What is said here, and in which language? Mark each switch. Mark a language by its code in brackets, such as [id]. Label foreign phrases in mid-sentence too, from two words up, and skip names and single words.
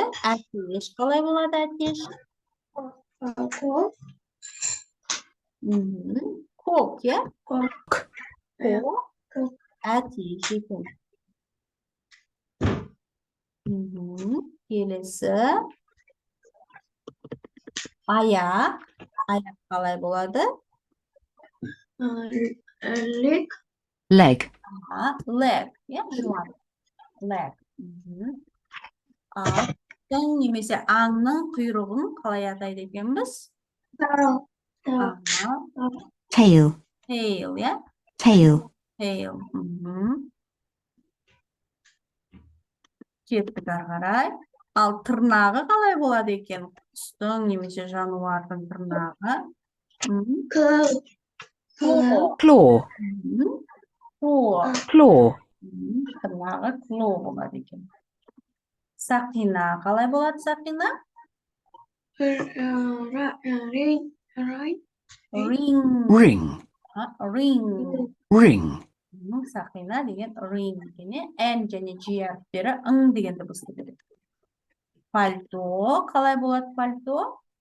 [kk] Әтеш қалай болады әтеш? Кок, ya? [en] Kok. [kk] Әтеш екен. Келесі. Аяқ. Аяқ қалай болады? [en] Leg. Leg. Leg, ya? Leg. [kk] Аттың немесе аңның құйрығын қалай атайды екенбіз? [en] Tail. Tail, ya? Tail. Tail. [kk] Кеттік ары қарай. Ал тырнағы қалай болады екен? Құстың немесе жануардың тырнағы. [en] Claw. Claw. [kk] Тырнағы claw болады екен. Сақина қалай болады сақина? [en] Ring. Ring. [kk] Сақина деген ring екен. N және G әріптері ың деген дыбысты береді. Пальто қалай болады пальто?